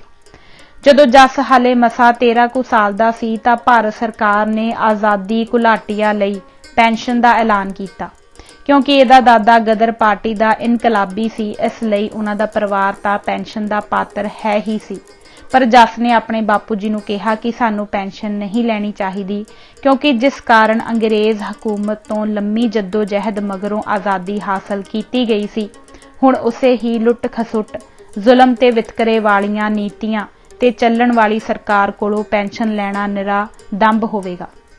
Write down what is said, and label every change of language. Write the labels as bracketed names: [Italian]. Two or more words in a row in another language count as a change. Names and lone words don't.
[Punjabi] ਜਦੋਂ ਜੱਸ ਹਾਲੇ ਮਸਾਂ 13 ਕੁ ਸਾਲ ਦਾ ਸੀ ਤਾਂ ਭਾਰਤ ਸਰਕਾਰ ਨੇ ਆਜ਼ਾਦੀ ਘੁਲਾਟੀਆਂ ਲਈ ਪੈਨਸ਼ਨ ਦਾ ਐਲਾਨ ਕੀਤਾ। ਕਿਉਂਕਿ ਇਹਦਾ ਦਾਦਾ ਗਦਰ ਪਾਰਟੀ ਦਾ ਇਨਕਲਾਬੀ ਸੀ, ਇਸ ਲਈ ਉਹਨਾਂ ਦਾ ਪਰਿਵਾਰ ਤਾਂ ਪੈਨਸ਼ਨ ਦਾ ਪਾਤਰ ਹੈ ਹੀ ਸੀ। ਪਰ ਜੱਸ ਨੇ ਅਪਣੇ ਬਾਪੂ ਜੀ ਨੂੰ ਕਹਾ ਕਿ ਸਾਨੂੰ ਪੈਨਸ਼ਨ ਨਹੀਂ ਲੈਣੀ ਚਾਹੀਦੀ, ਕਿਉਂਕਿ ਜਿਸ ਕਾਰਨ ਅੰਗਰੇਜ਼ ਹਕੂਮਤ ਤੋ ਲੰਬੀ ਜੱਦੋਜਹਿਦ ਮਗਰੋਂ ਆਜ਼ਾਦੀ ਹਾਸਲ ਕੀ ਗਈ ਸੀ, ਹੁਣ ਉਸੇ ਹੀ ਲੁੱਟ ਖਸੁੱਟ ਜ਼ੁਲਮ ਤੇ ਵਿਤਕਰੇ ਵਾਲੀਆਂ ਨੀਤੀਆਂ ਤੇ ਚੱਲਣ ਵਾਲੀ ਸਰਕਾਰ ਕੋਲੋਂ ਪੈਨਸ਼ਨ ਲੈਣਾ ਨਿਰਾ ਦੰਭ ਹੋਵੇਗਾ।